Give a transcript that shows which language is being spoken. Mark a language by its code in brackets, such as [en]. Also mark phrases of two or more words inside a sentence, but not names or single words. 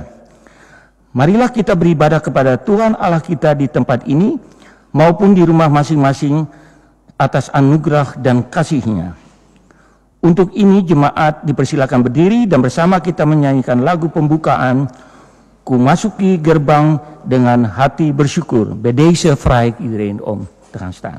[id] Marilah kita beribadah kepada Tuhan Allah kita di tempat ini maupun di rumah masing-masing atas anugerah dan kasih-Nya. Untuk ini jemaat dipersilakan berdiri dan bersama kita menyanyikan lagu pembukaan Ku Masuki Gerbang dengan Hati Bersyukur. [nl] Bij deze vraag ik iedereen om te gaan staan.